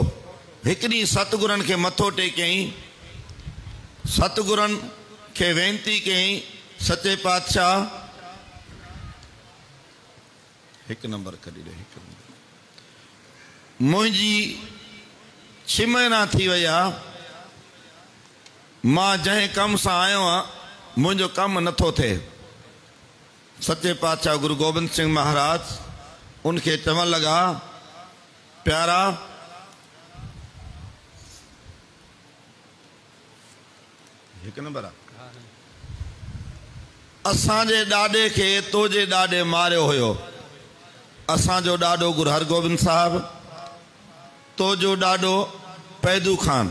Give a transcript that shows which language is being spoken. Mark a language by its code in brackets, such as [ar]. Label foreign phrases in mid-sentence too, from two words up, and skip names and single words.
[sd] हिकु ॾींहुं सतगुरनि खे मथो टेकियईं, सतगुरनि खे वेनती कयईं, सचे पातशाह हिकु नंबर कढी ॾे, हिकु नंबर, मुंहिंजी 6 महीना थी वई आहे, मां जंहिं कम सां आयो आहियां मुंहिंजो कमु नथो थिए। सचे पातशाह गुरु गोबिंद सिंह महाराज उनखे चवण लॻा, प्यारा हिकु नंबर आहे, असांजे ॾाॾे खे तोजे ॾाॾे मारियो हुयो। असांजो ॾाॾो गुरु हरगोबिंद साहिब, तोजो ॾाॾो पैदू खान।